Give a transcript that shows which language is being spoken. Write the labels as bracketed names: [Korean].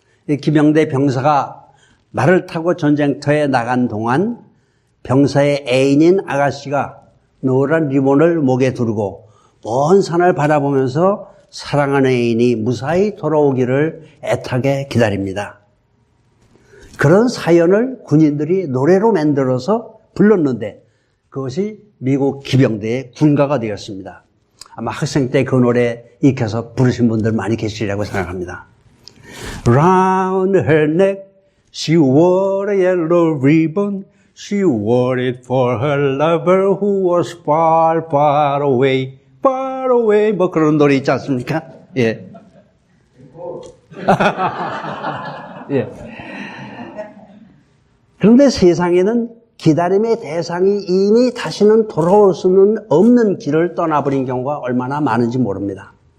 [Korean] 이 기병대 병사가 말을 타고 전쟁터에 나간 동안 병사의 애인인 아가씨가 노란 리본을 목에 두르고 먼 산을 바라보면서 사랑하는 애인이 무사히 돌아오기를 애타게 기다립니다. 그런 사연을 군인들이 노래로 만들어서 불렀는데 그것이 미국 기병대의 군가가 되었습니다. 아마 학생 때 그 노래 익혀서 부르신 분들 많이 계시리라고 생각합니다. [English] Round her neck she wore a yellow ribbon. She wore it for her lover who was far, far away. far away [Korean] 뭐 그런 노래 있지 않습니까? 예. 예. 그런데 세상에는 기다림의 대상이 이미 다시는 돌아올 수는 없는 길을 떠나버린 경우가 얼마나 많은지 모릅니다.